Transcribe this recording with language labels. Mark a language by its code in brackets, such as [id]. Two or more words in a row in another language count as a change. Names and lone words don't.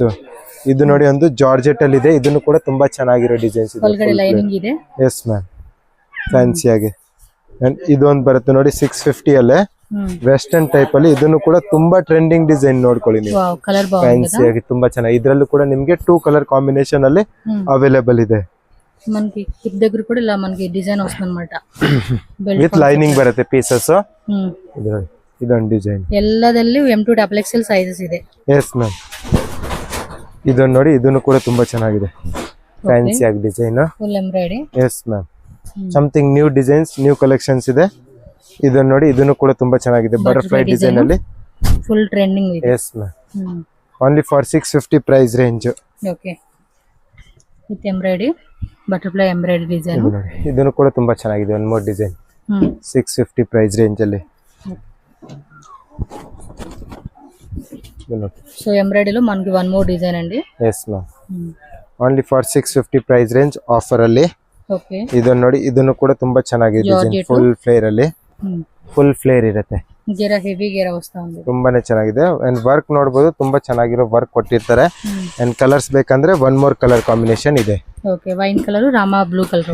[kn] ಇದು ನೋಡಿ, ಒಂದು ಜಾರ್ಜೆಟ್ ಅಲ್ಲಿ ಇದೆ, ಇದನ್ನು ಕೂಡ ತುಂಬಾ ಚೆನ್ನಾಗಿರೋ ಡಿಸೈನ್ಸ್ ಇದೆ. [en] yes ma'am, [kn] ಫ್ಯಾನ್ಸಿ ಆಗಿ. ಇದು ಒಂದು ಬರುತ್ತೆ ನೋಡಿ, 650 ಅಲ್ಲೇ [en] western type [kn] ಅಲ್ಲಿ. ಇದನ್ನು ಕೂಡ ತುಂಬಾ [en] trending design [kn] ನೋಡ್ಕೊಳ್ಳಿ ನೀವು, ಫ್ಯಾನ್ಸಿ ಆಗಿ ತುಂಬಾ ಚೆನ್ನಾಗಿ. ಇದ್ರಲ್ಲೂ ಕೂಡ ನಿಮ್ಗೆ 2 [en] colour combination [kn] ಅಲ್ಲಿ ಅವೈಲೇಬಲ್ ಇದೆ. [te] మనకి హిప్ దగ్గర కూడా ఇలా మనకి డిజైన్ వస్తుందన్నమాట. [en] with lining [kn] ಬರುತ್ತೆ ಪೀಸಸ್. ಇದೊಂದು ಡಿಸೈನ್ ಎಲ್ಲದಲ್ಲೂ [en] M to XXL sizes [kn] ಇದೆ. [en] yes ma'am, [kn] ಇದನ್ನ ನೋಡಿ, ಇದನ್ನು ಕೂಡ ತುಂಬಾ ಚೆನ್ನಾಗಿದೆ, ಫ್ಯಾನ್ಸಿ ಆಗಿ ಡಿಸೈನ್, [en] full embroidery. yes ma'am, something new designs, new collections ಇದೆ. [kn] ಇದನ್ನ ನೋಡಿ, ಇದನ್ನು ಕೂಡ ತುಂಬಾ ಚೆನ್ನಾಗಿದೆ, [en] butterfly design [kn] ಅಲ್ಲಿ, [en] full trending ಇದೆ. yes ma'am, only for 650 price range. okay, with embroidery, butterfly embroidery design. [kn] ಇದನ್ನು ಕೂಡ ತುಂಬಾ ಚೆನ್ನಾಗಿದೆ, [en] one more design. 650 price range ಅಲ್ಲಿ. [te] సో ఎంబ్రాయిడరీలో మనకి [en] one more design [te] అండి. [en] yes ma'am, only for 650 price range offer ಅಲ್ಲಿ. [kn] ಓಕೆ, ಇದನ್ನ ನೋಡಿ, ಇದನ್ನು ಕೂಡ ತುಂಬಾ ಚೆನ್ನಾಗಿದೆ ಡಿಸೈನ್, [en] full flare [kn] ಅಲ್ಲಿ, [en] full flare [kn] ಇರುತ್ತೆ. [te] గెర హెవి గెర వస్తా ఉంది, [kn] ತುಂಬಾನೇ ಚೆನ್ನಾಗಿದೆ. [en] and work [kn] ನೋಡಬಹುದು, ತುಂಬಾ ಚೆನ್ನಾಗಿರೋ ವರ್ಕ್ ಕೊಟ್ಟಿರ್ತಾರೆ. ಅಂಡ್ ಕಲರ್ಸ್ ಬೇಕಂದ್ರೆ [en] one more colour combination [kn] ಇದೆ. [en] okay, wine colour, rama blue colour.